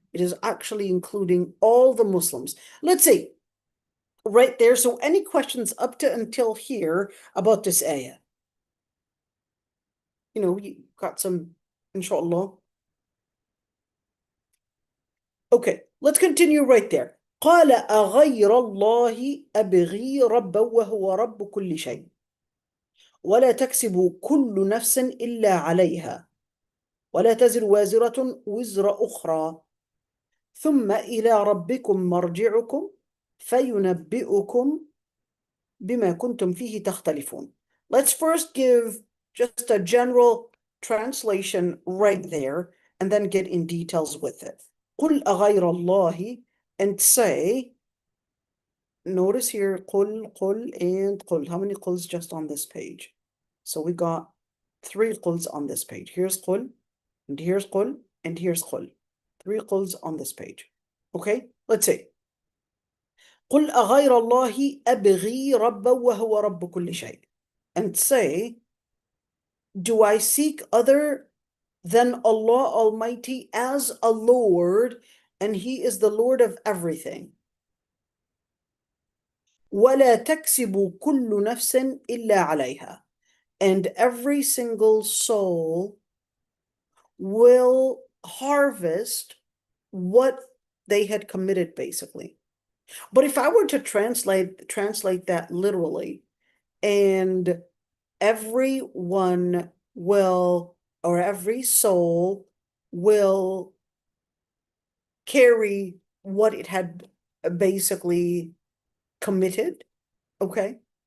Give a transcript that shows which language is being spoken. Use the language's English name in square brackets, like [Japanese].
[English] It is actually including all the Muslims. Let's see, right there. So any questions up to until here about this ayah? You got some, inshallah. Okay, let's continue right there. [Arabic] قال أغير الله أبغي ربا وهو رب كل شيء ولا تكسب كل نفس إلا عليها ولا تزر وازرة وزر أخرى ثم إلى ربكم مرجعكم فينبئكم بما كنتم فيه تختلفون. [English] Let's first give just a general translation right there and then get in details with it. [Arabic] قل أغير الله, [English] and say, notice here, قل and قل. How many قل's just on this page? So we got 3 قل's on this page. Here's قل, and here's قل, and here's قل. 3 قل's on this page. Okay, let's see. [Arabic] قل أغير الله أبغي ربا وهو رب كل شيء. [English] And say, do I seek other than Allah Almighty as a Lord, and He is the Lord of everything. [Arabic] ولا تكسب كل نفس إلا عليها. [English] And every single soul will harvest what they had committed, basically. But if I were to translate that literally, and everyone will, or every soul will carry what it had basically committed, okay?